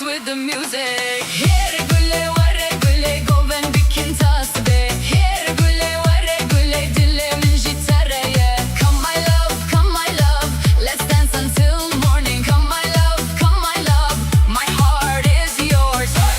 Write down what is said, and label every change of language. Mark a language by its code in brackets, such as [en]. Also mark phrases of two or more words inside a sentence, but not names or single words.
[en] the music. [ku] Here gülle vare gülle goven bikin tas be. Here gülle vare gülle dilimin jitareye. [en] Come my love, let's dance until morning. Come my love, my heart is yours.